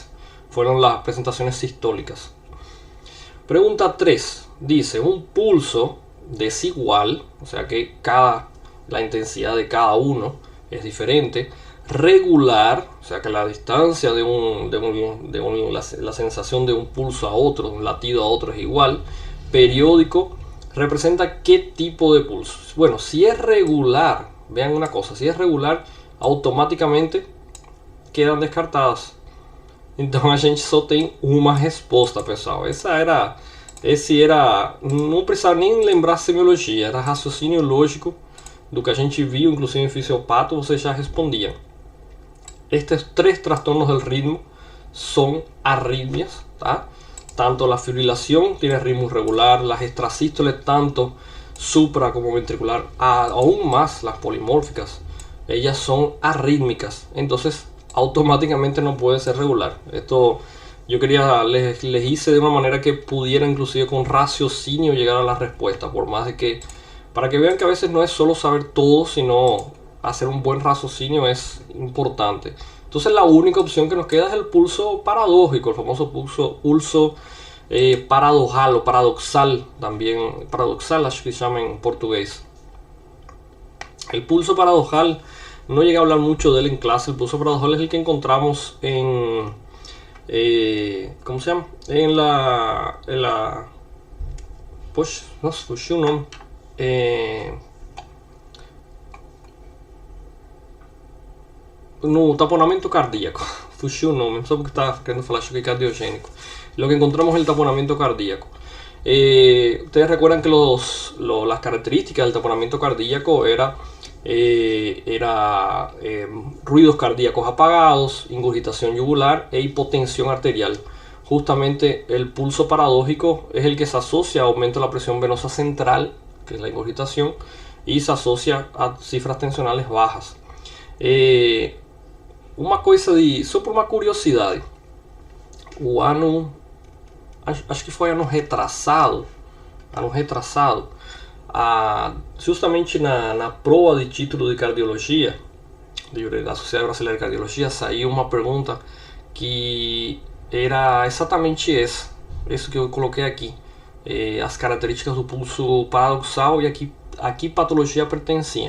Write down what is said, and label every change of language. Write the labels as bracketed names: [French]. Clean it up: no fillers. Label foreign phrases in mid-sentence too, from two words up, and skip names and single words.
[Spanish] Fueron las presentaciones sistólicas. Pregunta 3 dice: un pulso desigual, o sea que la intensidad de cada uno es diferente, regular, o sea que la distancia la sensación de un pulso a otro, de un latido a otro es igual, periódico representa qué tipo de pulso. Bueno, si es regular, vean una cosa, si es regular, automaticamente quedan descartadas. [Portuguese] Então a gente só tem uma resposta, pessoal. Esse era, não precisava nem lembrar semiologia, era raciocínio lógico do que a gente viu, inclusive em fisiopato, você já respondia. [Spanish] Estes 3 trastornos del ritmo son arritmias, ¿tá? Tanto la fibrilación tiene ritmo irregular, las extrasístoles tanto supra como ventricular, aún más las polimórficas, ellas son arrítmicas, entonces automáticamente no puede ser regular. Esto yo quería, les hice de una manera que pudiera inclusive con raciocinio llegar a la respuesta, por más de que, para que vean que a veces no es solo saber todo, sino hacer un buen raciocinio es importante. Entonces la única opción que nos queda es el pulso paradójico, el famoso pulso paradojal o paradoxal, también paradoxal [Portuguese] acho que [Spanish] se llama en portugués. El pulso paradojal, no llegué a hablar mucho de él en clase. El pulso paradojal es el que encontramos en ¿cómo se llama? En la pues no se [Portuguese] fugiu o nome, [Spanish] no taponamiento cardíaco. [Portuguese] Fugiu o nome, só porque estava querendo falar choque cardiogénico. [Spanish] Lo que encontramos es el taponamiento cardíaco. Ustedes recuerdan que las características del taponamiento cardíaco era ruidos cardíacos apagados, ingurgitación yugular e hipotensión arterial. Justamente el pulso paradójico es el que se asocia a aumento de la presión venosa central, que es la ingurgitación, y se asocia a cifras tensionales bajas. [Portuguese] Uma coisa só por uma curiosidade, o ano, acho que foi ano retrasado, justamente na prova de título de cardiologia, da Sociedade Brasileira de Cardiologia, saiu uma pergunta que era exatamente isso que eu coloquei aqui, as características do pulso paradoxal e aqui patologia pertencia.